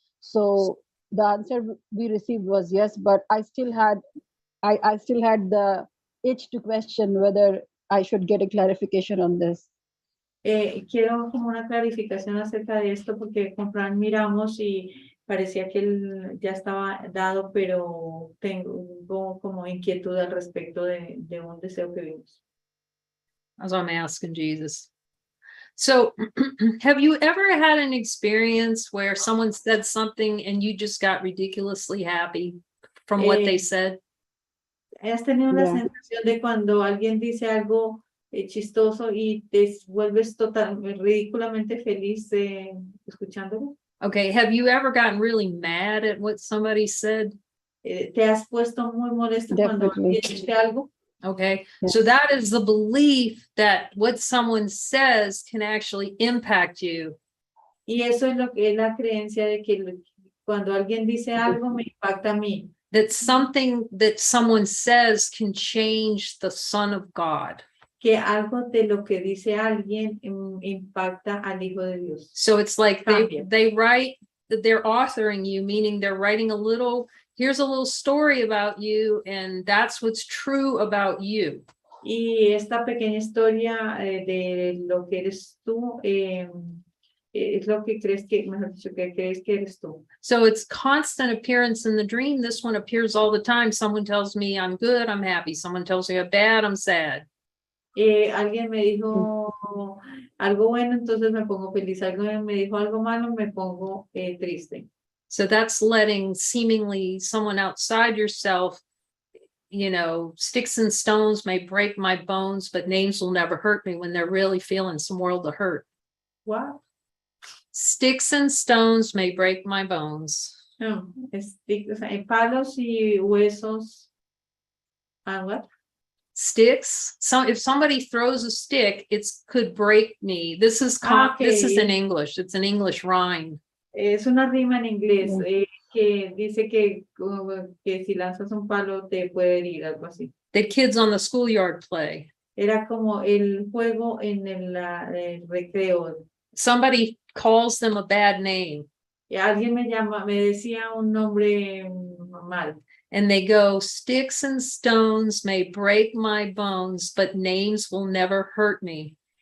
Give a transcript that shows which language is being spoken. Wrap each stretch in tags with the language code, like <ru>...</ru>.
<en>So the answer we received was yes, but I still had the itch to question whether I should get a clarification on this.</en> <es>Quiero como una clarificación acerca de esto porque con Fran miramos y parecía que él ya estaba dado, pero tengo como inquietud al respecto de un deseo que vimos.</es> <en>As I'm asking Jesus. So have you ever had an experience where someone said something and you just got ridiculously happy from what they said?</en> <es>¿Has tenido la</es> <en>Yeah.</en> <es>sensación de cuando alguien dice algo chistoso y te vuelves ridículamente feliz escuchándolo?</es> <en>Okay, have you ever gotten really mad at what somebody said?</en> <es>¿Te has puesto muy molesto cuando</es> <en>Definitely.</en> <es>alguien dice algo?</es> <en>Okay, Yeah. so that is the belief that what someone says can actually impact you.</en> <es>Y eso es lo que es la creencia de que cuando alguien dice algo me impacta a mí.</es> <en>That something that someone says can change the Son of God.</en> <es>Que algo de lo que dice alguien impacta al Hijo de Dios.</es> <en>So it's like</en> <es>Cambia.</es> <en>they write that they're authoring you, meaning they're writing here's a little story about you, and that's what's true about you.</en> <es>Y esta pequeña historia de lo que eres tú es lo que crees que, mejor dicho, que crees que eres tú.</es> <en>So it's constant appearance in the dream. This one appears all the time. Someone tells me I'm good, I'm happy. Someone tells me I'm bad, I'm sad.</en> <es>Alguien me dijo algo bueno, entonces me pongo feliz. Alguien me dijo algo malo, me pongo triste.</es> <en>So that's letting seemingly someone outside yourself, you know, sticks and stones may break my bones, but names will never hurt me, when they're really feeling some world of hurt. What? Sticks and stones may break my bones.</en> <es>No, o sea, palos y huesos.</es> <en>And what? Sticks. So if somebody throws a stick, it's could break me. This is this is in Okay. English. It's an English rhyme.</en> <es>Es una rima en inglés que dice que si lanzas un palo te puede herir, algo así.</es> <en>That kids on the schoolyard play.</en> <es>Era como el juego en el recreo.</es> <en>Somebody calls them a bad name.</en> <es>Y alguien me decía un nombre mal.</es> <en>And they go, sticks and stones may break my bones, but names will never hurt me.</en>